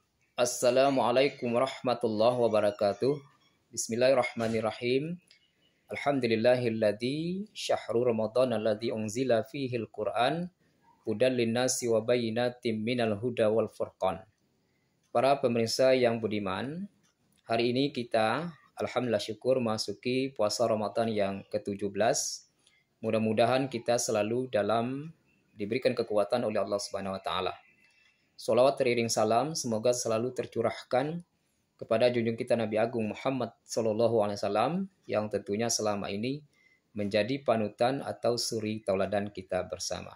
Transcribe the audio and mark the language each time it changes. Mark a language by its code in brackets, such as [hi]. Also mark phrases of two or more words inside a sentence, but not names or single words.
[ar] السلام عليكم ورحمة الله وبركاته. بسم الله الرحمن الرحيم. الحمد لله الذي شهر رمضان الذي أنزل فيه القرآن هدى للناس وبينات من الهدى والفرقان. [id] Para pemirsa yang budiman, hari ini kita alhamdulillah syukur masuki puasa Ramadan yang ke-17. Mudah-mudahan kita selalu diberikan kekuatan oleh Allah [ar] سبحانه وتعالى. [id] Salawat teriring salam semoga selalu tercurahkan kepada junjung kita Nabi Agung Muhammad [ar] صلى الله عليه وسلم [id] yang tentunya selama ini menjadi panutan atau suri tauladan kita bersama.